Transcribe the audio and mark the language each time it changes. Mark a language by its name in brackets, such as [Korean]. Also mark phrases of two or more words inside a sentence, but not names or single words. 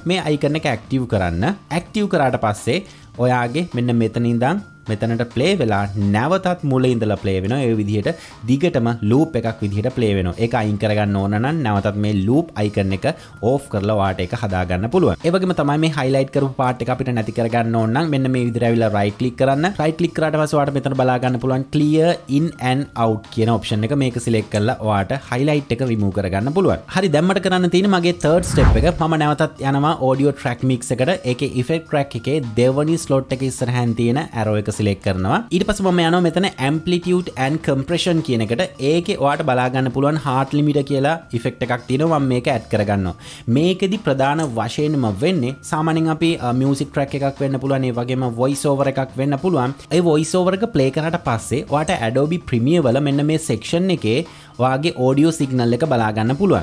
[Sinhala] මේ icon එක active කරන්න. active කරාට පස්සේ ඔයාගේ මෙන්න මෙතන ඉඳන් මෙතනට ප්ලේ වෙලා නැවතත් මුල ඉඳලා ප්ලේ වෙනවා. ඒ විදිහට දිගටම ලූප් එකක් විදිහට ප්ලේ වෙනවා. ඒක අයින් කරගන්න ඕන නම් නැවතත් මේ [English] loop icon [Sinhala] එක ඕෆ් කරලා ඔයාට ඒක හදා ගන්න පුළුවන්. ඒ වගේම තමයි මේ highlight කරපු part එක අපිට නැති කරගන්න ඕන නම් මෙන්න මේ විදිහට ඇවිල්ලා [English] right click [Sinhala] කරන්න. [English] right click [Sinhala] කරාට පස්සේ ඔයාට මෙතන බලා ගන්න පුළුවන් [English] clear in and out [Sinhala] කියන option එක. මේක select කරලා ඔයාට highlight එක remove කරගන්න පුළුවන්. හරි දැන් මට කරන්න තියෙන්නේ මගේ [English] third step [Sinhala] එක. මම නැවතත් යනවා [English] audio track mix [Sinhala] එකට. ඒකේ [English] effect track [Sinhala] එකේ දෙවනි slot එක ඉස්සරහින් තියෙන arrow එක select කරනවා. ඊට පස්සේ මම යනවා මෙතන [English] amplitude and compression [Sinhala] කියන එකට. ඒකේ ඔයාට බලා ගන්න පුළුවන් [English] heart limiter [Sinhala] කියලා effect එකක් තියෙනවා. මම මේක add කරගන්නවා. මේකෙදි ප්‍රධාන වශයෙන්ම වෙන්නේ සාමාන්‍යයෙන් අපි [English] music track [Sinhala] එකක් වෙන්න පුළුවන්. ඒ වගේම [English] voice over [Sinhala] එකක් වෙන්න පුළුවන්. ඒ [English] voice over [Sinhala] එක play කරාට පස්සේ ඔයාට Adobe Premiere වල මෙන්න මේ section එකේ ඔයාගේ [English] audio signal [Sinhala] එක බලා ගන්න පුළුවන්.